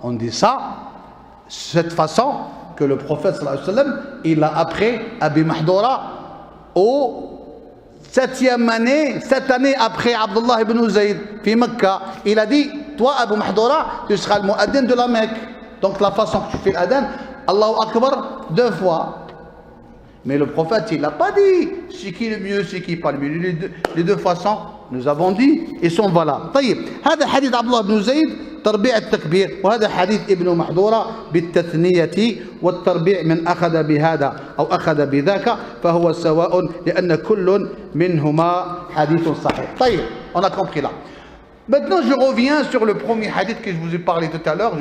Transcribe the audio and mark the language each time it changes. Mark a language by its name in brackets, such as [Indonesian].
[French] On dit ça cette façon que le prophète sallallahu alayhi wa sallam il a appris Abi Mahdura au 7e année, 7 années après Abdullah ibn Zayd, في Mecca. Il a dit, toi Abu Mahdura, tu seras le muaddin de la Mecque. Donc la façon que tu fais l'adhan, Allahu Akbar 2 fois. Mais le prophète, il n'a pas dit c'est qui le mieux, c'est qui pas le mieux. Les deux façons, nous avons dit, ils sont valables. [Arabic] طيب, هذا حديث عبد الله بن زيد تربيع التكبير, وهذا حديث ابن محذورة بالتثنية والتربيع, من أخذ بهذا أو أخذ بذاك فهو سواء, لأن كل منهما حديث صحيح. [French] طيب, on a compris là. Maintenant, je reviens sur le premier hadith que je vous ai parlé tout à l'heure.